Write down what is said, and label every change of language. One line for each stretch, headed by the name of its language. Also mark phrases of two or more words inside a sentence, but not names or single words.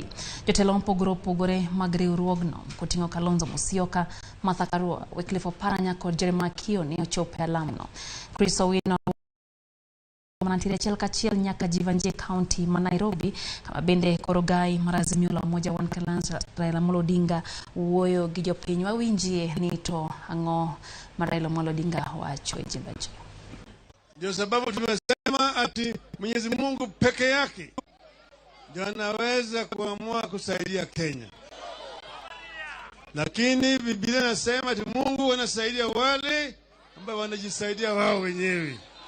Luo (Kenya and Tanzania): Jotelo opogore mag riwruogno koting'o Kalonzo Musyoka, Martha Karua, Wycliffe Oparanya kod Jeremiah Kioni ochopo e lamno. Chris Owino manatire achiel kachiel nyaka Jivanjee County ma Nairobi kama bende korogai mar Azimio la Umoja One Kenya Alliance Raila Amolo Odinga wuoyo gi jopiny wawinjie ni to ang'o ma Raila Amolo Odinga wacho e Jivanjee.
Swahili: Ndio sababu tumesema ati Mwenyezi Mungu peke yake ndio anaweza kuamua kusaidia Kenya. Lakini Biblia inasema ati Mungu anasaidia wale ambao wanajisaidia wao wenyewe.